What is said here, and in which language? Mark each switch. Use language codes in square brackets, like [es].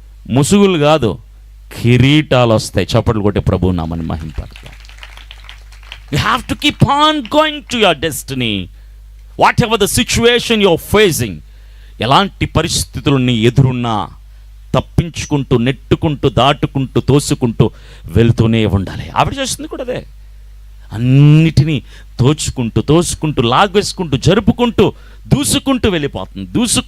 [te] ముసుగులు కాదు, కిరీటాలు వస్తాయి. చప్పట్లు కొట్టే ప్రభువు నామని మహింపడతాం. [en] You have to keep on going to your destiny. Whatever the situation you're facing, [te] ఎలాంటి పరిస్థితులు నీ ఎదురున్నా తప్పించుకుంటూ, నెట్టుకుంటూ, దాటుకుంటూ, తోసుకుంటూ వెళ్తూనే ఉండాలి. ఆవిడ చేస్తుంది కూడా అదే. అన్నిటినీ తోచుకుంటూ లాగేసుకుంటూ, జరుపుకుంటూ, దూసుకుంటూ వెళ్ళిపోతుంది.